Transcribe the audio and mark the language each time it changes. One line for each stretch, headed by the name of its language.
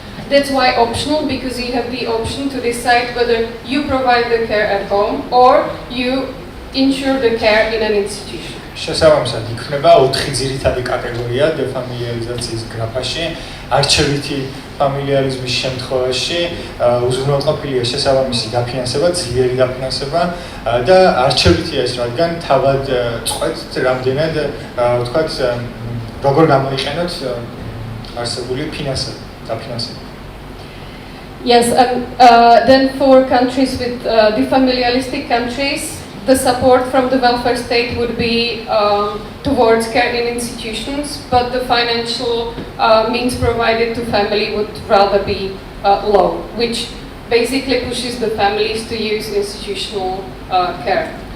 English: That's why optional, because you have the option to decide whether you provide the care at home or you ensure the care in an institution.
Georgian: შესაბამისად იქნება 4 ძირითადი კატეგორია დეფამილიარიზაციის გრაფაში. არჩევითი ფამილიარიზმის შემთხვევაში უზრუნველყოფილია შესაბამისი დაფინანსება, ძლიერი დაფინანსება და არჩევითია ეს, რადგან თავად წყვეტთ რამდენად ვთქვათ როგორ გამოიყენოთ არსებული ფინანსები, დაფინანსება.
English: Yes, and then for countries with defamiliaristic countries, the support from the welfare state would be towards care in institutions, but the financial means provided to family would rather be low, which basically pushes the families to use institutional care.